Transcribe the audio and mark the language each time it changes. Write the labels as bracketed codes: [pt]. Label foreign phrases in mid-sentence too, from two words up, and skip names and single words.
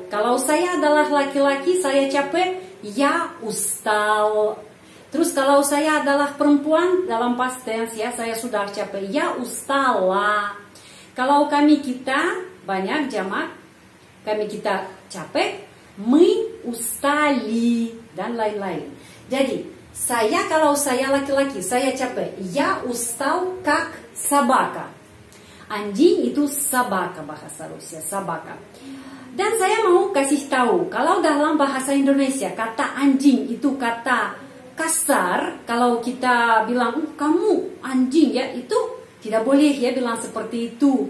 [id] Kalau saya adalah laki-laki, saya capek, [ru] я устал. [id] Terus kalau saya adalah perempuan dalam past tense ya, saya sudah capek, [ru] я устала. [id] Kalau kita banyak jamak, kita capek, [ru] мы устали [id] dan lain-lain. Jadi kalau saya laki-laki, saya capek. [ru] Я устал как собака. [id] Anjing itu собака bahasa Rusia, собака. Dan saya mau kasih tahu, kalau dalam bahasa Indonesia kata anjing itu kata kasar. Kalau kita bilang, kamu anjing ya, itu tidak boleh ya bilang seperti itu.